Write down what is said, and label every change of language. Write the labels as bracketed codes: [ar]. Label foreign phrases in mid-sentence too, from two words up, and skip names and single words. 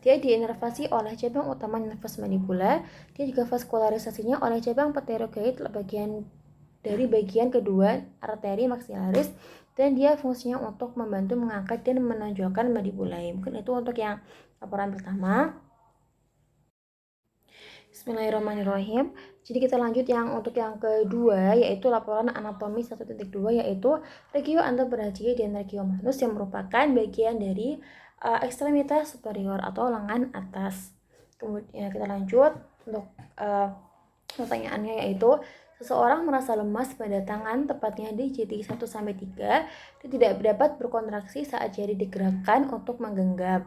[id] dia diinervasi oleh cabang utama [la] nervus mandibula. [id] Dia juga vaskularisasinya oleh cabang pterygoid bagian kedua [la] arteri maxillaris, [id] dan dia fungsinya untuk membantu mengangkat dan menonjolkan mandibulae. Mungkin itu untuk yang laporan pertama. Bismillahirrahmanirrahim. Jadi kita lanjut untuk yang kedua, yaitu laporan anatomi 1.2, yaitu [la] regio antebrachiae [id] dan [la] regio manus, [id] yang merupakan bagian dari ekstremitas superior atau lengan atas. Kemudian kita lanjut untuk pertanyaannya, yaitu seseorang merasa lemas pada tangan, tepatnya di jari 1-3. Dia tidak dapat berkontraksi saat jari digerakkan untuk menggenggam.